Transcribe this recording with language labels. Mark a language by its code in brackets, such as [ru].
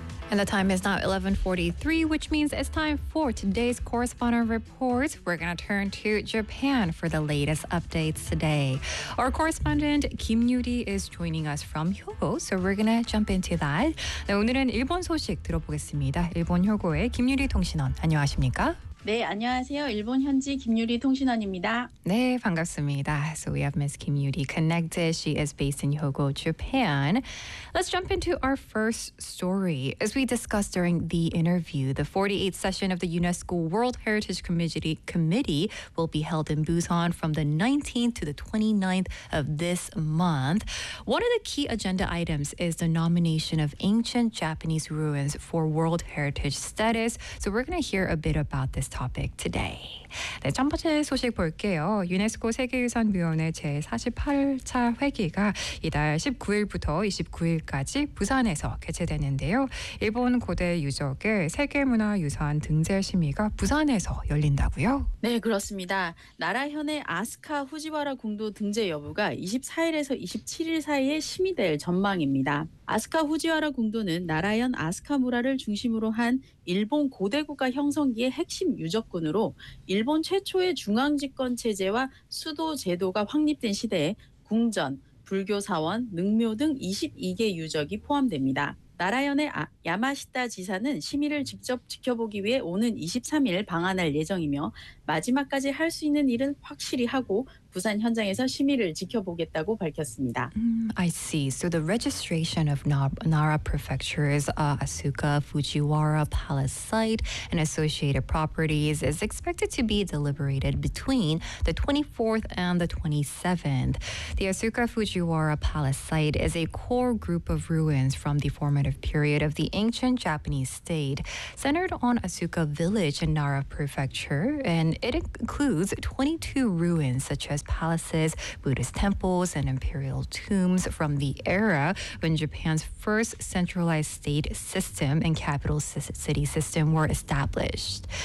[en] And the time is now 11:43, which means it's time for today's correspondent report. We're going to turn to Japan for the latest updates today. Our correspondent Kim Yuri is joining us from Hyogo, so we're going to jump into that. [ko] 네, 오늘은 일본 소식 들어보겠습니다. 일본 효고의 김유리 통신원, 안녕하십니까? 네, 안녕하세요. 일본 현지 김유리 통신원입니다. 네, 반갑습니다. [en] So we have Ms. Kim Yuri connected. She is based in Hyogo, Japan. Let's jump into our first story. As we discussed during the interview, the 48th session of the UNESCO World Heritage Committee will be held in Busan from the 19th to the 29th of this month. One of the key agenda items is the nomination of ancient Japanese ruins for World Heritage status. So we're going to hear a bit about this topic today. [ko] 네, 첫 번째 소식 볼게요. 유네스코 세계유산위원회 제48차 회기가 이달 19일부터 29일까지 부산에서 개최되는데요. 일본 고대 유적의 세계문화유산 등재심의가 부산에서 열린다고요? 네, 그렇습니다. 나라현의 아스카 후지와라 궁도 등재 여부가 24일에서 27일 사이에 심의될 전망입니다. 아스카 후지와라 궁도는 나라현 아스카 무라를 중심으로 한 일본 고대국가 형성기의 핵심 유적군으로 일본 최초의 중앙집권체제와 수도제도가 확립된 시대에 궁전, 불교사원, 능묘 등 22개 유적이 포함됩니다. 나라현의 야마시타 지사는 심의를 직접 지켜보기 위해 오는 23일 방한할 예정이며 마지막까지 할 수 있는 일은 확실히 하고 부산 현장에서 심의를 지켜보겠다고 밝혔습니다. [en] I see. So the registration of Nara Prefecture's Asuka, Fujiwara Palace site and associated properties is expected to be deliberated between the 24th and the 27th. The Asuka Fujiwara Palace site is a core group of ruins from the formative period of the ancient Japanese state, centered on Asuka Village in Nara Prefecture, and it includes 22 ruins such as palaces, Buddhist temples, and imperial tombs from the era when Japan's first centralized state system and capital city system were established.